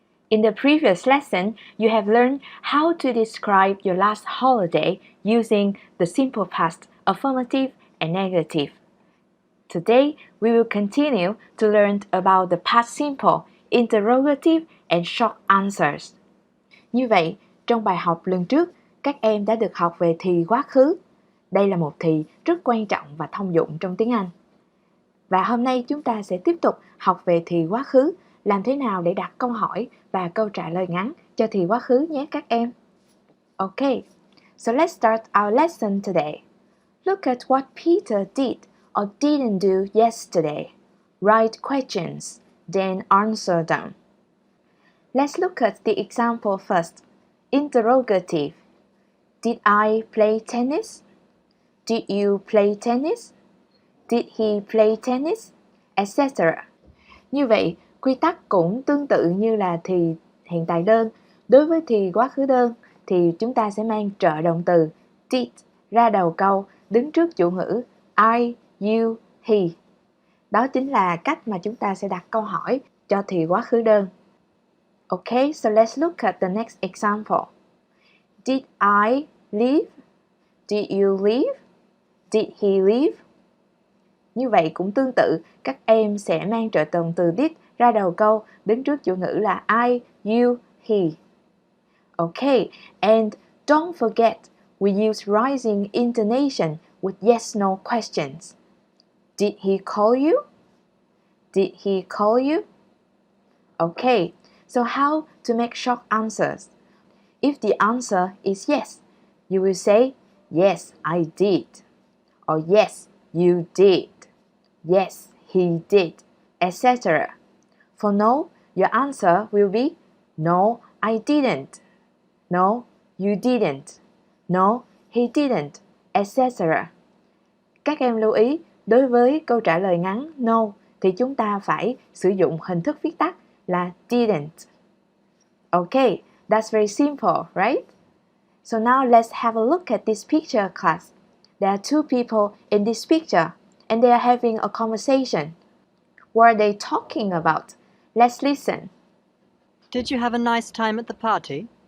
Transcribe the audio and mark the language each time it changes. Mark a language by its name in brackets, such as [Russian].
[English] In the previous lesson, you have learned how to describe your last holiday using the simple past, affirmative and negative. Today, we will continue to learn about the past simple, interrogative and short answers. [Vietnamese] Như vậy, trong bài học lần trước, các em đã được học về thì quá khứ. Đây là một thì rất quan trọng và thông dụng trong tiếng Anh. Và hôm nay chúng ta sẽ tiếp tục học về thì quá khứ, làm thế nào để đặt câu hỏi và câu trả lời ngắn cho thì quá khứ nhé các em. [English] Okay, so let's start our lesson today. Look at what Peter did or didn't do yesterday. Write questions, then answer them. Let's look at the example first. Interrogative. Did I play tennis? Did you play tennis? Did he play tennis? Etc. [Vietnamese] Như vậy, quy tắc cũng tương tự như là thì hiện tại đơn. Đối với thì quá khứ đơn thì chúng ta sẽ mang trợ động từ did ra đầu câu đứng trước chủ ngữ I, you, he. Đó chính là cách mà chúng ta sẽ đặt câu hỏi cho thì quá khứ đơn. [English] Okay, so let's look at the next example. Did I leave? Did you leave? Did he leave? Như vậy cũng tương tự, các em sẽ mang trợ động từ did ra đầu câu, đứng trước chủ ngữ là I, you, he. Okay, and don't forget, we use rising intonation with yes-no questions. Did he call you? Did he call you? Okay, so how to make short answers? If the answer is yes, you will say, yes, I did. Or yes, you did. Yes, he did, etc. For no, your answer will be no, I didn't. No, you didn't. No, he didn't, etc. [Vietnamese] Các em lưu ý, đối với câu trả lời ngắn no thì chúng ta phải sử dụng hình thức viết tắt là didn't. [English] Okay, that's very simple, right? So now let's have a look at this picture, class. There are two people in this picture and they are having a conversation. What are they talking about? Let's listen. Did you have a nice time at the party?